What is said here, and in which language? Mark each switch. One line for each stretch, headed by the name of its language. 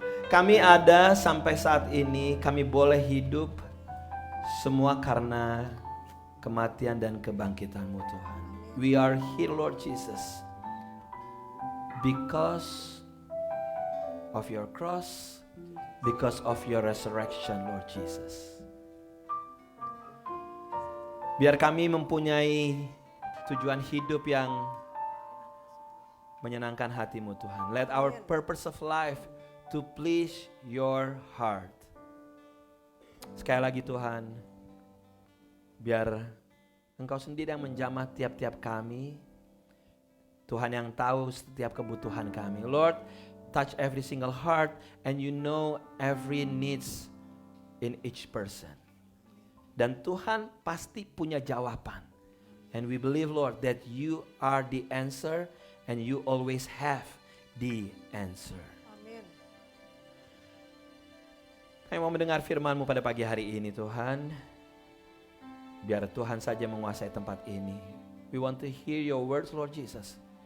Indonesian: Kami ada sampai saat ini, kami boleh hidup semua karena kematian dan kebangkitan-Mu Tuhan.
English: We are here Lord Jesus because of your cross, because of your resurrection Lord Jesus.
Indonesian: Biar kami mempunyai tujuan hidup yang menyenangkan hati-Mu Tuhan.
English: Let our purpose of life to please your heart.
Indonesian: Sekali lagi Tuhan, biar Engkau sendiri yang menjamah tiap-tiap kami. Tuhan yang tahu setiap kebutuhan kami.
English: Lord, touch every single heart and you know every needs in each person. Dan Tuhan pasti punya jawaban. And we believe Lord that you are the answer and you always have the answer.
Indonesian: Amin. Kami mau mendengar firman-Mu pada pagi hari ini Tuhan. Biar Tuhan saja menguasai tempat ini.
English: We want to hear your words Lord Jesus.